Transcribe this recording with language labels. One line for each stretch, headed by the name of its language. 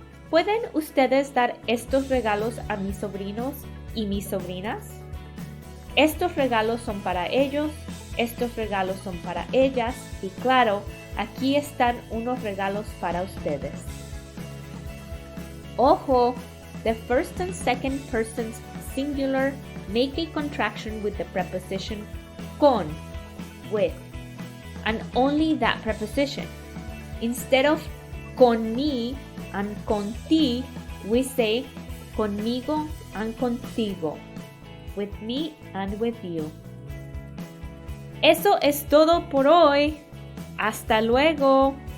Spanish: ¿Pueden ustedes dar estos regalos a mis sobrinos y mis sobrinas? Estos regalos son para ellos, estos regalos son para ellas y claro, aquí están unos regalos para ustedes. Ojo!
English: The first and second persons singular make a contraction with the preposition con, with, and only that preposition. Instead of con mí and con ti, we say conmigo and contigo, with me and with you.
Spanish: Eso es todo por hoy. Hasta luego.